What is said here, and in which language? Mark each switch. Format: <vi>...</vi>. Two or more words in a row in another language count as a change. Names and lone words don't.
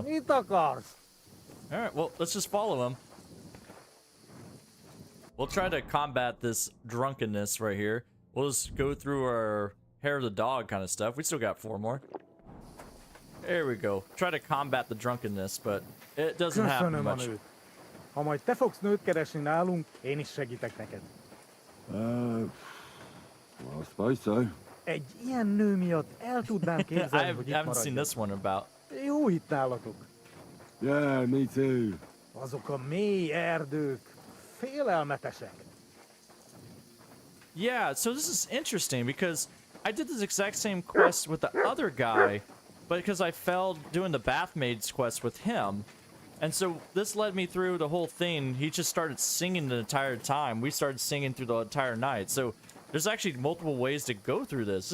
<en>Alright, well, let's just follow him. We'll try to combat this drunkenness right here. We'll just go through our hair of the dog kind of stuff. We still got 4 more. There we go. Try to combat the drunkenness, but it doesn't happen much.</en> <hu>Ha majd te fogsz nőt keresni nálunk, én is segítek neked.</hu> <en>Well, I suppose so.</en> <hu>Egy ilyen nő miatt el tudnám képzelni, hogy</hu> <en>I</en> <hu>itt</hu> <en>haven't seen</en> <hu>maradjon.</hu> <en>this one about.</en> <hu>Jó itt nálatok.</hu> <en>Yeah, me too.</en> <hu>Azok a mély erdők félelmetesek.</hu> <en>Yeah, so this is interesting because I did this exact same quest with the other guy, but because I failed doing the Bathmaids quest with him. And so this led me through the whole thing. He just started singing the entire time. We started singing through the entire night. So there's actually multiple ways to go through this.</en>